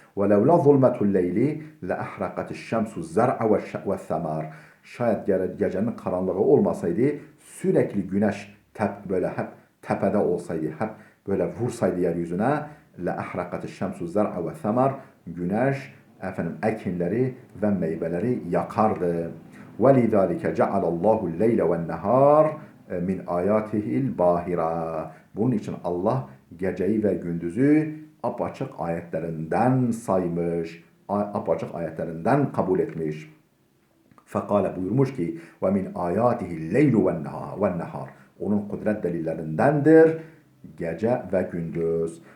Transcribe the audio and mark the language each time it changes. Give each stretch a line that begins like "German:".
Arabic: Ve levla zulmetul leyli le ahraqatiş şemsu zer'a ve semar.
Turkish: Şayet gecenin karanlığı olmasaydı, sürekli güneş böyle hep tepede olsaydı, hep böyle vursaydı yeryüzüne,
Arabic: le ahraqatiş şemsu zer'a ve semar,
Turkish: güneş efendim ekinleri ve meyveleri yakardı.
Arabic: وَلِذَٰلِكَ جَعَلَ اللّٰهُ اللَّيْلَ وَالنَّهَارِ min ayatihil bahira.
Turkish: Bunun için Allah geceyi ve gündüzü apaçık ayetlerinden saymış, apaçık ayetlerinden kabul etmiş.
Arabic: Fekale
Turkish: buyurmuş ki
Arabic: ve min ayatihi leylu ve nehar.
Turkish: Onun kudret delillerindendir gece ve gündüz.